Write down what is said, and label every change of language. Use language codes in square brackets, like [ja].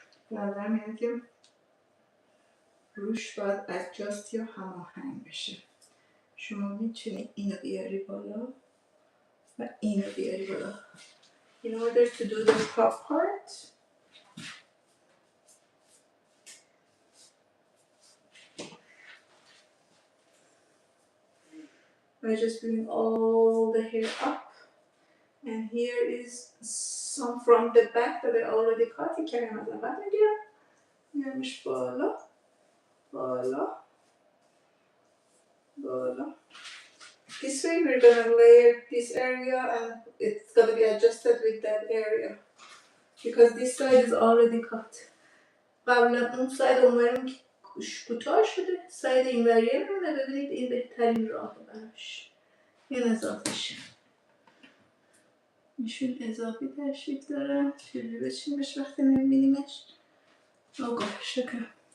[fa] نظرم اینه که روش باید adjust یا هماهنگ بشه. شما میتونی اینو بیاری بالا و اینو بیاری بالا. [en] In order to do the top part, I just bring all the hair up, and here is some from the back that I already cut. [fa] کردم از اول میگیرم میارمش بالا بالا بالا. [en] This way we're gonna layer this area and it's gonna be adjusted with that area because this side is already cut. [fa] قبلا اون ساید اونوریم کوتاه شده، ساید اینوری رو ببینید این بهترین راه براش. این اضافهشه. نشون اضافی تشریف داره. چجوری بچینیمش وقتی نمیبینیمش؟ [en] Oh gosh, okay.